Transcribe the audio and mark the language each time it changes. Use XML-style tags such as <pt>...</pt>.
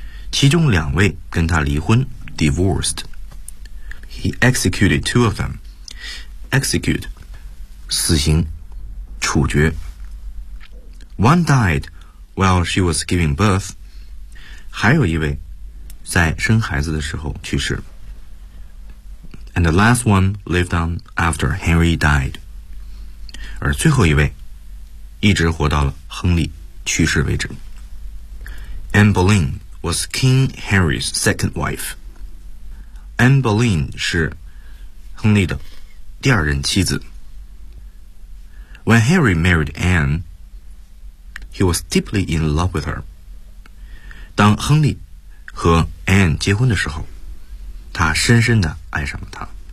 <zh>其中两位跟他离婚</zh> <en>,divorced. He executed two of them.</en> <zh>Execute, 死刑处决。</zh> <en>One died while she was giving birth.</en> <zh>还有一位在生孩子的时候去世。</zh> <en>And the last one lived on after Henry died.</en> <zh>而最后一位一直活到了亨利去世为止。</zh> <en>Anne Boleyn was King Henry's second wife.</en> <zh>Anne Boleyn 是亨利的第二任妻子。</zh> <en>When Henry married Anne, he was deeply in love with her.</en> <zh>当亨利和 Anne 结婚的时候，他深深地爱上了她。</zh>